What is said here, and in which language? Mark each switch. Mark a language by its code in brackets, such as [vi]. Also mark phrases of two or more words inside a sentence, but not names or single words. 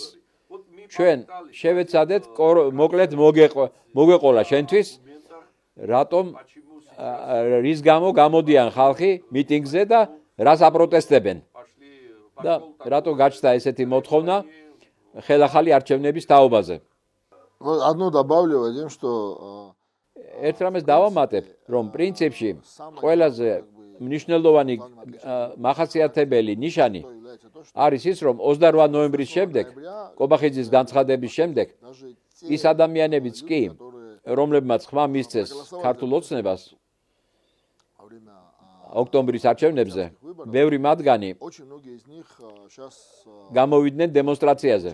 [ka] ჩვენ შევეცადეთ მოკლედ მოგეყოლა შენთვის, რატომ რის გამო გამოდიან ხალხი მიტინგზე და რას აპროტესტებენ. და რატო გაჩნდა ესეთი მოთხოვნა ხელახალი არჩევნების თაობაზე. [ru] Одно добавлю, Вадим, что [ka] ერთ რამეს დავამატებ, რომ პრინციპში ყველაზე მნიშვნელოვანი მახასიათებელი ნიშანი არის ის, რომ 28 ნოემბრის შემდეგ, კობახიძის განცხადების შემდეგ, ის ადამიანებიც კი, რომლებმაც ხმა მისცეს ქართულ ოცნებას ოქტომბრის არჩევნებზე, ბევრი მათგანი გამოვიდნენ დემონსტრაციაზე.